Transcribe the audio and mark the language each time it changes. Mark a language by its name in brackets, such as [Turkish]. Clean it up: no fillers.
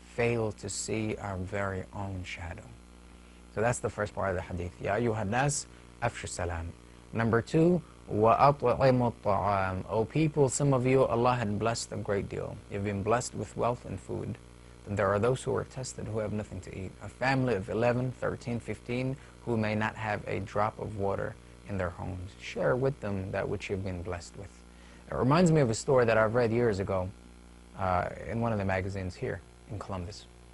[English] fail to see our very own shadow. So that's the first part of the hadith. [Arabic] Ya ayyuhan nas, afshu salam. [English] Number 2, [Arabic] وَأَطْعِمُوا الطَّعَامِ. [English] O people, some of you, Allah had blessed a great deal. You've been blessed with wealth and food. Then there are those who are tested who have nothing to eat. A family of 11, 13, 15 who may not have a drop of water in their homes. Share with them that which you've been blessed with. It reminds me of a story that I've read years ago in one of the magazines here in Columbus.